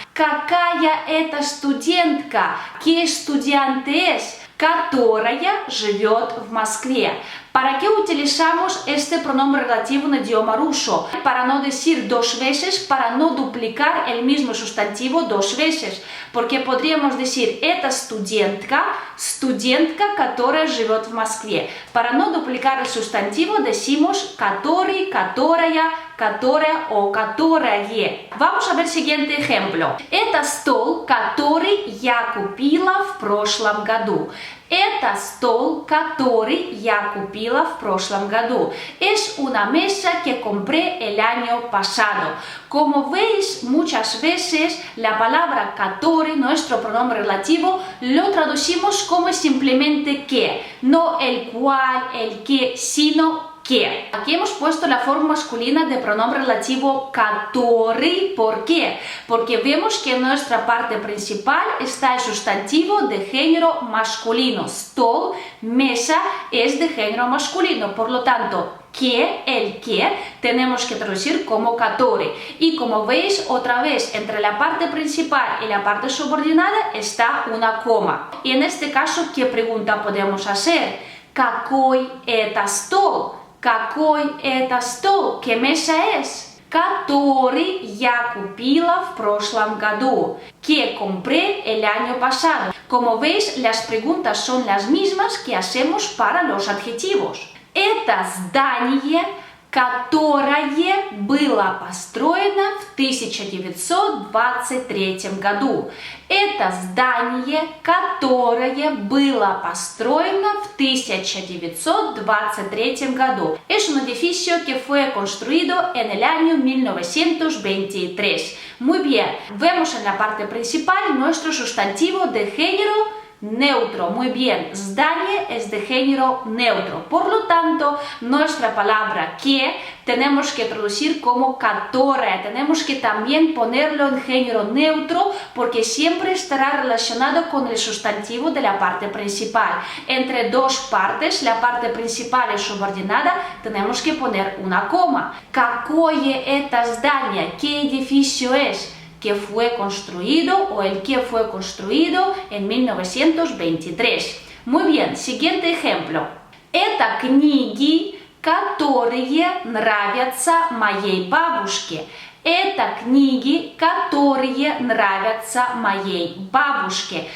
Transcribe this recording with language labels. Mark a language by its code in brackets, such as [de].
[ru] Какая это студентка? [es] ¿Qué estudiante es? [ru] Которая живет в Москве. [es] ¿Para qué utilizamos este pronombre relativo en idioma ruso? Para no decir dos veces, para no duplicar el mismo sustantivo dos veces. Porque podríamos decir [ru] это студентка, которая живет в Москве. [es] Para no duplicar el sustantivo decimos который, которая o которое. Vamos a ver el siguiente ejemplo. [ru] Это стол, который я купила в прошлом году. Это стол, который я купила в прошлом году. [es] Es una mesa que compré el año pasado. Como veis, muchas veces la palabra который, nuestro pronombre relativo, lo traducimos como simplemente que. No el cual, el que, sino que. Aquí hemos puesto la forma masculina de pronombre relativo который. ¿Por qué? Porque vemos que en nuestra parte principal está el sustantivo de género masculino. Stol, mesa, es de género masculino. Por lo tanto, el que tenemos que traducir como который. Y como veis, otra vez, entre la parte principal y la parte subordinada está una coma. Y en este caso, ¿qué pregunta podemos hacer? [ru] Какой это стол? Какой это стол? [es] ¿Qué mesa es? [ru] Который я купила в прошлом году. [es] Que compré el año pasado. Como veis, las preguntas son las mismas que hacemos para los adjetivos. [ru] Это здание, которое было построено в 1923 году. Это здание, которое было построено в 1923 году. [es] Es un edificio que fue construido en el año 1923. Muy bien, vemos en la parte principal nuestro sustantivo de género neutro. Muy bien, здание es de género neutro. Por lo tanto, nuestra palabra que tenemos que traducir como которая. Tenemos que también ponerlo en género neutro porque siempre estará relacionado con el sustantivo de la parte principal. Entre dos partes, la parte principal y subordinada, tenemos que poner una coma. [ru] Какое это здание? [es] ¿Qué edificio es? Que fue construido o el que fue construido en 1923. Muy bien, siguiente ejemplo. [ru] Это книги, которые нравятся моей бабушке. Это книги, которые нравятся моей бабушке.